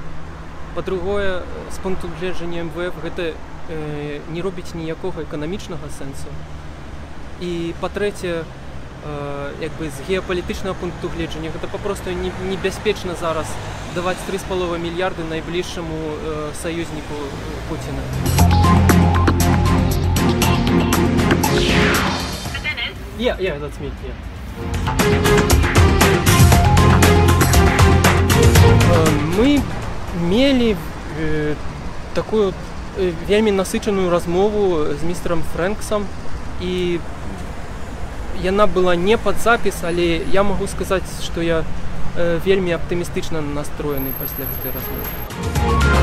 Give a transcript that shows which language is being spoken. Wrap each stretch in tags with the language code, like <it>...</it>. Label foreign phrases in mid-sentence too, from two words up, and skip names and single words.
<be>Па-другое, з пункту гледжання МВФ гэта не робіць ніякога эканамічнага сэнсу. І па-трэцяе, з геапалітычнага пункту гледжання гэта папросту небяспечна зараз даваць 3,5 мільярды найбліжшаму саюзніку Пуціна.</be> <en>Yeah, that's me, yeah.</en> <be>Мы мелі такую вельмі насычаную размову з містером Фрэнксам, і яна была не пад запіс, але я магу сказаць, што я вельмі аптымістычна настроены пасля гэтай размовы.</be>